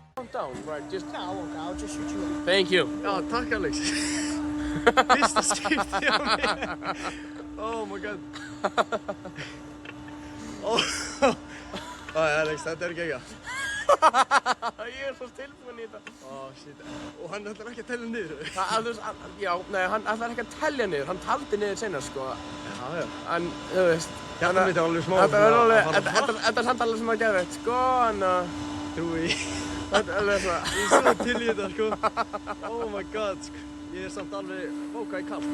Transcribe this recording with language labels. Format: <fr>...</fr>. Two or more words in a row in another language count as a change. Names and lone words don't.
<en>down, right? Just... No, I won't go. I'll just shoot you up. Thank you.</en> <is>Já, takk Alex. Fyrsta skipti á mér.</is> <en>Oh my god. Alex,</en> <is>þetta ekki ekki. Ég svo tilbúinn í þetta.</is> <en>Shit.</en> <is>Og hann ætlar ekki að tella niður. Hann ætlar ekki að telja niður. Hann taldi niður seinna, sko. Já. En, þú veist... Hjarta mitt alveg smá. Þetta er samt alveg sem að geðveikt, sko, en Trúi. Þetta er alveg svona... Ég er svo til í þetta, sko.</is> <en>Oh my god,</en> <is>sko. Ég er samt alveg bókað í kalt.</is>